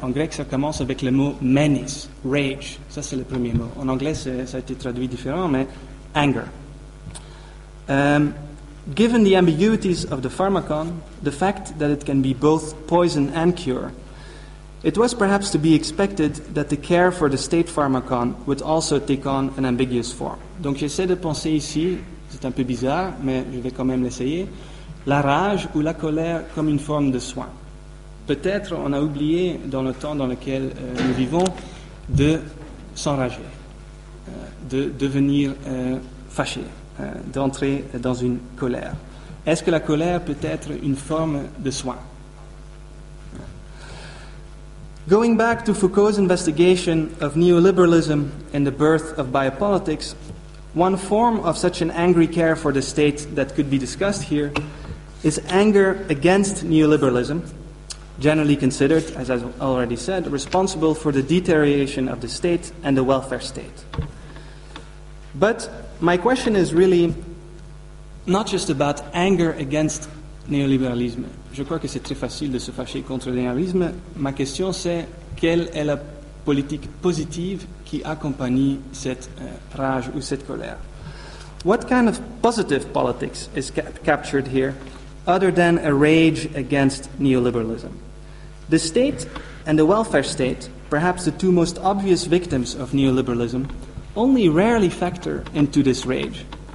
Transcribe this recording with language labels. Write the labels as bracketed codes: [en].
[fr] En grec, ça commence avec le mot menis, rage. Ça, c'est le premier mot. En anglais, ça a été traduit différent, mais anger. [en] Given the ambiguities of the pharmacon, the fact that it can be both poison and cure, it was perhaps to be expected that the care for the state pharmacon would also take on an ambiguous form. [fr] Donc, j'essaie de penser ici, c'est un peu bizarre, mais je vais quand même l'essayer, la rage ou la colère comme une forme de soin. Peut-être on a oublié dans le temps dans lequel nous vivons de s'enrager, de devenir fâché, d'entrer dans une colère. Est-ce que la colère peut être une forme de soin? [en] Going back to Foucault's investigation of neoliberalism and the birth of biopolitics, one form of such an angry care for the state that could be discussed here is anger against neoliberalism, generally considered, as I've already said, responsible for the deterioration of the state and the welfare state. But my question is really not just about anger against néolibéralisme. [fr] Je crois que c'est très facile de se fâcher contre le néolibéralisme. Ma question c'est, quelle est la politique positive qui accompagne cette rage ou cette colère? [en] What kind of positive politics is captured here other than a rage against neoliberalism? The state and the welfare state, perhaps the two most obvious victims of neoliberalism, only rarely factor into this rage.